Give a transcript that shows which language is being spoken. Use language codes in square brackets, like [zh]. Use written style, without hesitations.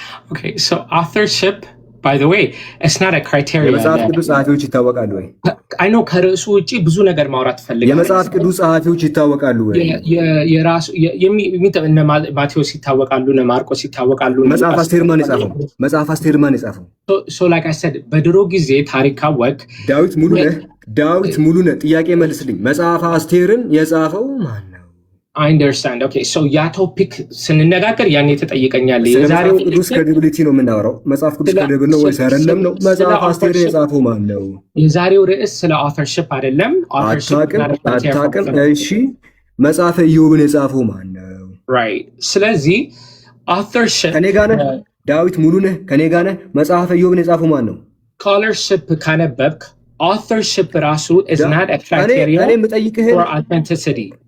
[en] ኦኬ ሶ authorship by the way it's not a criteria [am] የመጽሐፍ ቅዱስ ጸሐፊዎች ይታወቃሉ ወይ? [en] I know [am] ከርዕሱ ውጪ ብዙ ነገር ማውራት ፈልጋለሁ። የመጽሐፍ ቅዱስ ጸሐፊዎች ይታወቃሉ ወይ? የራሱ እነ ማቴዎስ ይታወቃሉ፣ እነ ማርቆስ ይታወቃሉ። መጽሐፍ አስቴር ማን የጻፈው? [en] so like I said [am] በድሮ ጊዜ ታሪክ ካወቅ ዳዊት ሙሉ ነህ። ጥያቄ መልስልኝ። መጽሐፍ አስቴርን የጻፈው ማን ነው? [en] I understand. [am] Okay, so ያ ቶፒክ ስንነጋገር ያኔ ተጠይቀኛል። የዛሬው ቅዱስ ክሬዲቢሊቲ ነው የምናወራው። መጽሐፍ ቅዱስ ክሬዲብል ነው ወይስ አይደለም ነው? መጽሐፍ አስቴር የጻፈው ማን ነው? የዛሬው ርዕስ ስለ authorship አይደለም። አታውቅም? እሺ መጽሐፈ ኢዮብን የጻፈው ማን ነው? [en] Right. [am] ስለዚህ authorship ከኔ ጋር ነህ? ዳዊት ሙሉ ነህ? ከኔ ጋር ነህ? መጽሐፈ ኢዮብን የጻፈው ማን ነው? [en] scholarship [am] ካነበብክ [en] authorship [am] ራሱ [en] is not a criteria for authenticity.